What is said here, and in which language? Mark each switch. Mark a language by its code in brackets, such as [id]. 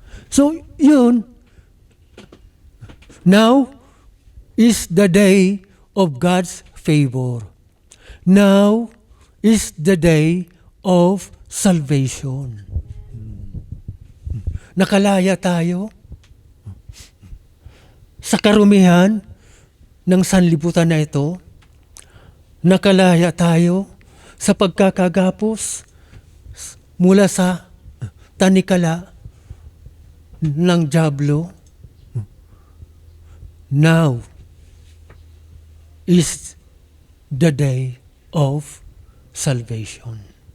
[en] So, yun. Now is the day of God's favor. Now is the day of salvation. [tl] Nakalaya tayo sa karumihan ng sanlibutan na ito. Nakalaya tayo sa pagkakagapos mula sa tanikala ng dyablo. [en] Now is the day of salvation.